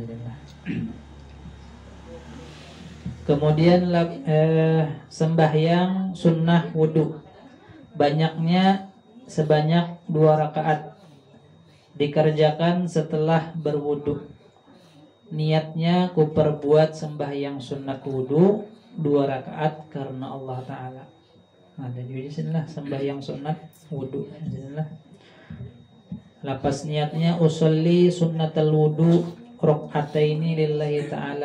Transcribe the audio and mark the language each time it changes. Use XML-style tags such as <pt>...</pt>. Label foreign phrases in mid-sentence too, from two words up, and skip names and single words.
<id>Kemudian sembahyang sunnah wudu banyaknya sebanyak 2 rakaat dikerjakan setelah berwudu. Niatnya ku perbuat sembahyang sunnah wudu 2 rakaat karena</id> <ar>Allah Ta'ala.</ar> <id>Nah, jadi sinilah sembahyang sunnah wudu.</id> <bjn>Lapas niatnya</bjn> <ar>usolli sunnatal wudu rakaataini lillahi ta'ala.</ar>